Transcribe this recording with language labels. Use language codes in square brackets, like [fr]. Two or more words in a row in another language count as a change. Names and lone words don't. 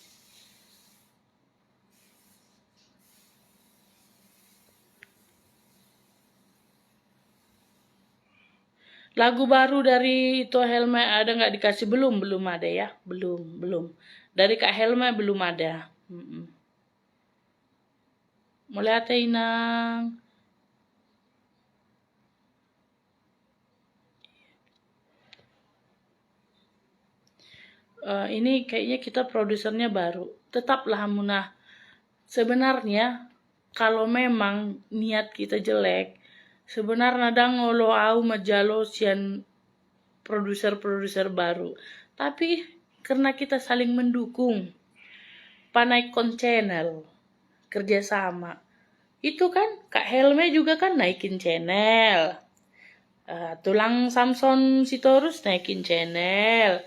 [id] Lagu baru dari itu Helma ada nggak dikasih? Belum ada ya. Belum. Dari Kak Helma belum ada. [bbc] Mulai ate inang. [id] Ini kayaknya kita produsernya baru. Tetaplah Hamunah. Sebenarnya kalau memang niat kita jelek, sebenarnya [bbc] nadang ngolo au majalo sian produser baru. [id] Tapi karena kita saling mendukung, panaikon channel, kerjasama. Itu kan Kak Helme juga kan naikin channel. Tulang Samson Sitorus naikin channel.